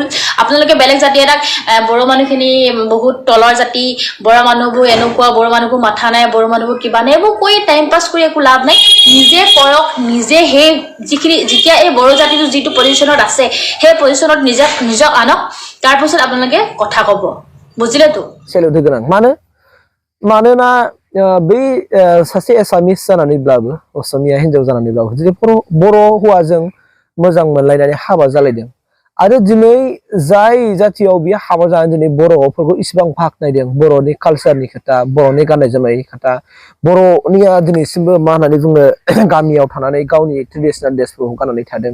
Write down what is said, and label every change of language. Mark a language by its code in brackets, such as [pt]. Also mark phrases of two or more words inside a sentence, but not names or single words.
[as] আপোনালোকে বেলেগ জাতি এটাক বড়ো মানুহখিনি বহুত তলৰ জাতি, বড়ো মানুহবোৰ এনেকুৱা, বড়ো মানুহবোৰ মাথা নাই, বড়ো মানুহবোৰ কিবা নাই, এইবোৰ কৈ টাইম পাছ কৰি একো লাভ নাই। নিজে কৰক, নিজে সেই যেতিয়া এই বড়ো জাতিটো যিটো পজিশ্যনত আছে সেই পজিশ্যনত নিজক আনক, তাৰপিছত আপোনালোকে কথা ক'ব, বুজিলেতো? [brx] सेलौदो गोनां मानोना बै सासे एसामिस जानानैब्लाबो, असमिया हिन्जाव जानानैब्लाबो जुदि बर' हौवाजों मोजां मोनलायनानै हाबा जालायदों आरो दिनै जाय जाथियाव बियो हाबा जानानै दिनै बर'फोरखौ इसिबां बाख्नायदों, बर'नि कालसारनि खोथा, बर'नि गाननाय जोमनायनि खोथा, बर'निया दिनैसिमबो मा होननानै बुङो गामियाव थानानै गावनि [en] traditional dress [brx] गाननानै थादों।